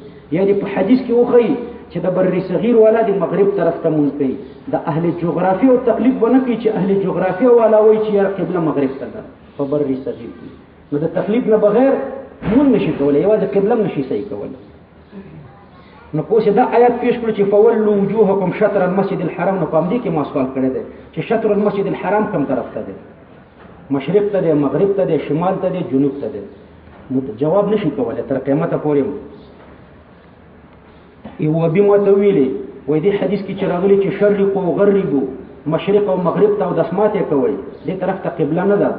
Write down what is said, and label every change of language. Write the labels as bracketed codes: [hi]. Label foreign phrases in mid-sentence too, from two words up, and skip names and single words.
[ps] یعنی په حدیث کې وښایي چې د بر صغیر والا د مغرب طرف ته مونځ کوي. د اهل جغرافیه او تقلید ونه کوي چې اهل جغرافیه والا وایي چې یاره قبله مغرب ته ده په بر صغیر کې. نو د تقلید نه بغیر مونږ نشي کولی، یوازې قبله هم نشي صحیح کولی. نو پوه دا آیات پیش کړو چې [ar] فولوا وجوهکم شطر المسجد الحرام. [ps] نو په همدې کې ما سوال کړی دی چې [ar] شطر المسجد الحرام [ps] کوم طرف ته دی؟ مشرق ته دی، مغرب ته دی، شمال ته دی، جنوب ته دی؟ نو جواب نشي کولی تر قیامته پورې. یو وبي ماته ویلې وایي دې حدیث کې چې راغلي چې [ar] شرقوا وغربوا، [ps] مشرق او مغرب ته اودسماتې کوئ، دې طرف ته قبله نه ده.